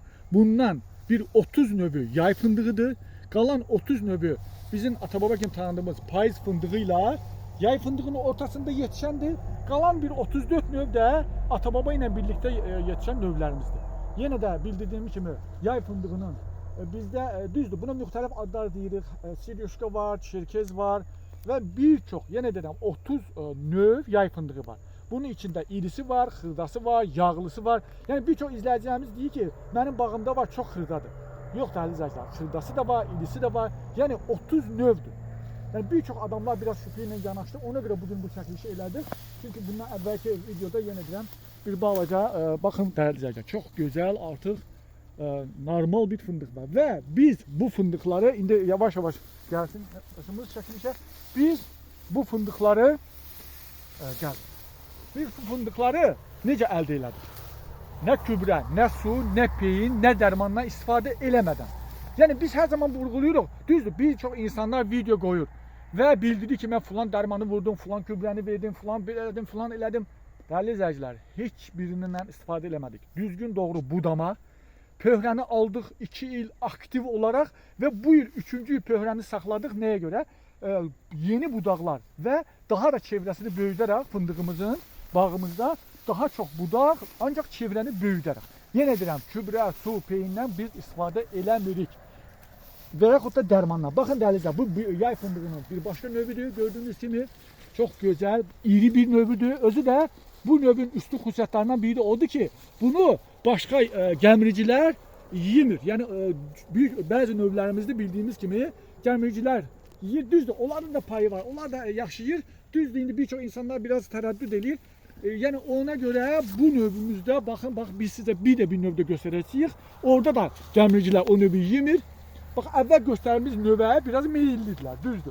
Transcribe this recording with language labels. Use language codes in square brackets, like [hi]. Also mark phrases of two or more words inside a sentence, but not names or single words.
[az] Bundan bir 30 növü yay fındığıdır. Qalan 30 növü bizim atababa kimi tanıdığımız payız fındığıyla yay fındığının ortasında yetişəndir. Qalan bir 34 növ də atababa ilə birlikdə yetişən növlərimizdir. Yenə də bildirdiyim kimi yay fındığının bizdə düzdür. Buna müxtəlif adlar deyirik. Siryoşka var, çerkez var. [tr] Ve birçok, yine dedim [az] 30 növ yay fındığı var. [tr] Bunun içinde irisi var, xırdası var, yağlısı var. Yani birçok izleyicilerimiz diyor ki, benim bağımda var çok xırdadır. Yok değerli izleyiciler, xırdası da var, irisi de var. Yani 30 növdür. Yani birçok adamlar biraz şüpheyle yanaştı. [az] Ona göre bugün bu çəkilişi elədik. [tr] Çünkü bundan evvelki videoda yine dedim bir balaca bakın değerli izleyiciler, çok güzel artık normal bir fındık var. Ve biz bu fındıkları indi yavaş yavaş gelsin başımız çəkilişe. [az] Biz bu fındıkları necə əldə elədik? Nə gübrə, nə su, nə peyin, nə dərmandan istifadə eləmədən. Yəni biz hər zaman vurğuluyuruq. Düzdür, bir çox insanlar video qoyur və bildirir ki, mən falan dərmanı vurdum, falan gübrəni verdim, falan elədim, falan elədim. Dəyərli izləyicilər, heç birindən istifadə eləmədik. Düzgün doğru budama, pöhrəni aldıq 2 il [tr] aktif olarak ve bu yıl [az] 3-cü il pöhrəni saxladıq. Nəyə görə? Yeni budaqlar ve daha da çevrəsini böyüdərək fındığımızın bağımızda daha çok budaq, ancaq çevrəni böyüdərək. Yenə deyirəm, gübrə, su, peyindən biz istifadə eləmirik. Və yaxud da dərmanla. Baxın dəlizə, bu yay fındığının bir başka növüdür. [tr] Gördüğünüz kimi çok güzel, iri bir növüdür. [az] Özü de bu növün üstü xüsusiyyətlərindən biri de odur ki, bunu başka gəmiricilər yemir. Yani bazı növlərimizdə bildiyimiz kimi gəmiricilər yiyir. Düzdür, onların da payı var. Onlar da yaxşı yiyir. Düzdür, indi bir çox insanlar biraz tərəddüd edir. Yani ona göre bu növümüzdə baxın, bax biz sizə bir növdə göstərəcəyik. Orada da gəmiricilər o növü yemir. Bax əvvəl göstərdiyimiz növə biraz meyillidirlər, düzdür.